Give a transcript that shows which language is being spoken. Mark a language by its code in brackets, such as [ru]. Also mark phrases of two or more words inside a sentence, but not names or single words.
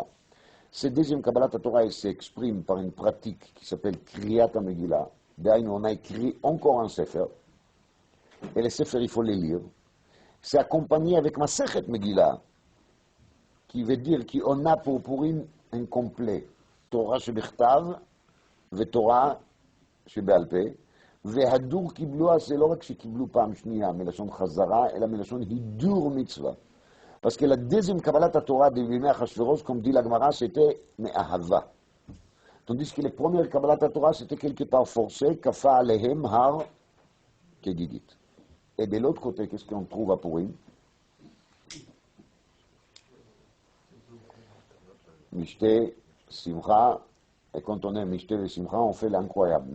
[fr] Cette deuxième Kabbalat à Torah, elle s'exprime par une pratique qui s'appelle [he] קריאת המגילה. [fr] D'ailleurs, on a écrit encore un Sefer. Et les Sefer, il faut les lire. C'est accompagné avec Masechet Megillah, qui veut dire qu'on a pour Purim un complet. [he] תורה שבכתב, ותורה שבעל פה, והדר קיבלוה, c'est לא רק שקיבלו פעם שנייה מלשון חזרה, אלא מלשון הידור מצווה. [fr] Parce que la deuxième [he] קבלת תורה [fr] de [he] ימי אחשורוש, [fr] comme dit la Gemara, c'était Me'ahava. Tandis que les premières [he] קבלת תורה, [fr] c'était quelque part forcé, [he] כפה עליהם הר כגיגית. [fr] Et de l'autre côté, qu'est-ce qu'on trouve à Purim? [he] משתה, שמחה, [fr] et quand on est Mishte et Simcha, on fait l'incroyable.